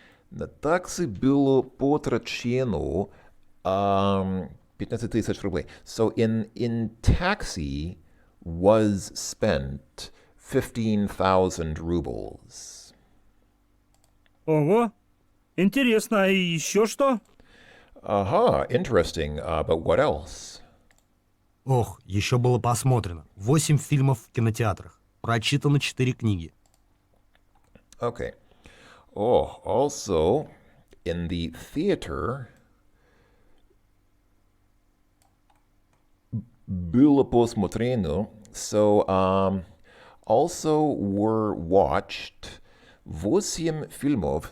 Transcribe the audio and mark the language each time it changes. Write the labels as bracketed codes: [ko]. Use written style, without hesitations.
[ru] На такси было потрачено 15 тысяч рублей. [en] So in taxi was spent 15,000 rubles. [ru] Ого, интересно, а еще что? [en] Aha, interesting. But what else? [ru] Ох, еще было посмотрено 8 фильмов в кинотеатрах. Прочитано 4 книги. [en] Okay. Oh, also in the theater, [ru] было посмотрено. [en] So also were watched 8 [ru] фильмов.